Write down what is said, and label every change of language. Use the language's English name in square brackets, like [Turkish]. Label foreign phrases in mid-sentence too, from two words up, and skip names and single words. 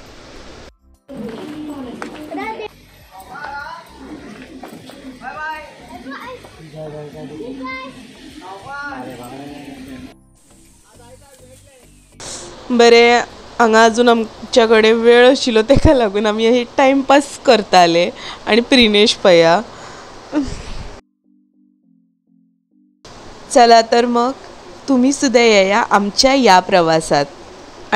[Konkani] बरे, हांगा अजून आमच्या कडेन वेळ आशिल्लो, ताका लागून आमी हे टायमपास करताले। आनी प्रिनेश पया, [Marathi] चला तर मग तुम्ही सुद्धा येया आमच्या या प्रवासात।